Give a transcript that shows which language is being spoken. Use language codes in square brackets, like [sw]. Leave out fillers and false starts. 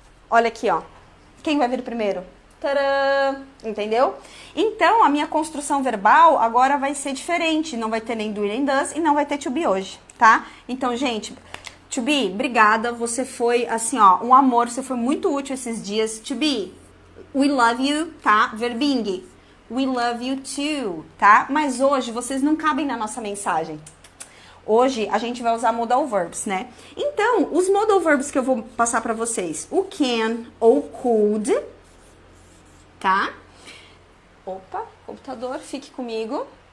[pt] Olha aqui, ó. Quem vai vir primeiro? Tadã! Entendeu? Então, a minha construção verbal agora vai ser diferente. Não vai ter nem do nem does e não vai ter to be hoje, tá? Então, gente, to be, obrigada. Você foi, assim, ó, um amor. Você foi muito útil esses dias. [en] To be, we love you, tá? Verbing, we love you too, tá? [pt] Mas hoje vocês não cabem na nossa mensagem. Hoje a gente vai usar modal verbs, né? Então, os modal verbs que eu vou passar pra vocês, o can ou could, tá? Opa, computador, fique comigo.